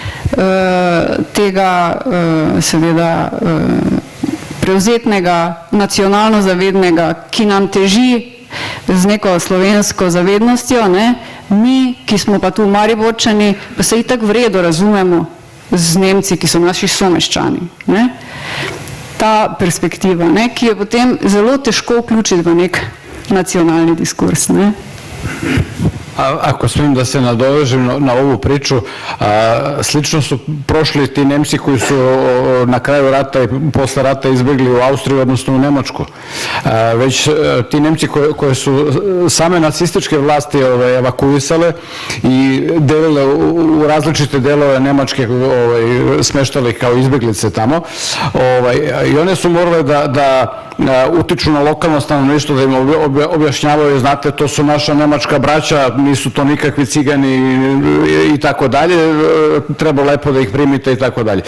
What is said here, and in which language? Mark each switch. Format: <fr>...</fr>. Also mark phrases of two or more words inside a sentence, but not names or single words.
<sl>tega seveda prevzetnega, nacionalno zavednega, ki nam teži z neko slovensko zavednostjo, ne? Mi, ki smo pa tu Mariborčani, pa se itak v redu razumemo z Nemci, ki so naši someščani. Ne? Ta perspektiva, ne? Ki je potem zelo težko vključiti v nek nacionalni diskurs. Ne?</sl> <sr>Ako smijem da se nadovežem na ovu priču, slično su prošli ti Nemci koji su na kraju rata i posle rata izbjegli u Austriju, odnosno u Nemačku. Već ti Nemci koje su same nacističke vlasti evakuisale i delile u različite delove Nemačke, smeštali kao izbjeglice tamo, i one su morale da utiču na lokalno stanovništvo, da im objašnjavaju, znate, to su naša nemačka braća, nisu to nikakvi cigani i tako dalje, treba lepo da ih primite i tako dalje.</sr>